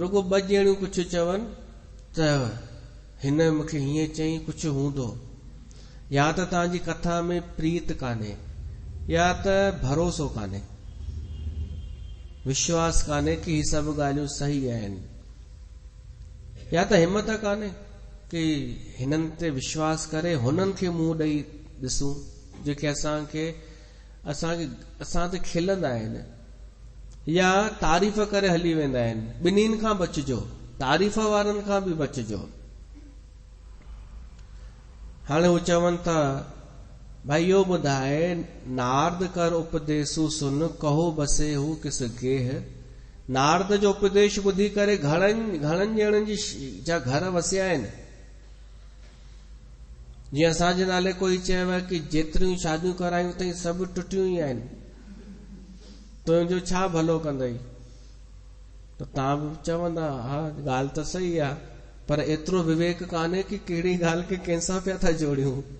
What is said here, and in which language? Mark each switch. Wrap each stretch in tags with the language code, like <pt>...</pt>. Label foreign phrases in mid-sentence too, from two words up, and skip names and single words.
<sd>रुगो 2 ॼणियूं कुझु चवनि त हिन मूंखे हीअं चई, कुझु हूंदो, या त तव्हांजी कथा में प्रीत कान्हे, या त भरोसो कान्हे, विश्वास कान्हे कि ही सभु ॻाल्हियूं सही आहिनि, या त हिम्मत कान्हे कि हिननि ते विश्वास करे हुननि खे मुंहुं ॾेई ॾिसूं जेके असां ते खिलंदा आहिनि, या तारीफ़ करे हली वेंदा आहिनि। ॿिन्हिनि खां बचिजो, तारीफ़ वारनि खां बि बचिजो। हाणे हू चवनि था भाई इहो ॿुधाए,</sd> <awa>नारद कर उपदेसु सुन, कहो बसे हू किस गेह।</awa> <sd>नारद जो उपदेश ॿुधी करे घणनि ॼणनि जा घर वसिया आहिनि। जीअं असांजे नाले कोई चयो कि जेतिरियूं शादियूं करायूं अथई सभु टुटियूं ई आहिनि, तुंहिंजो छा भलो कंदई? त तव्हां बि चवंदा हा ॻाल्हि त सही आहे, पर एतिरो विवेक कान्हे कि कहिड़ी ॻाल्हि खे कंहिंसां पिया था जोड़ियूं।</sd>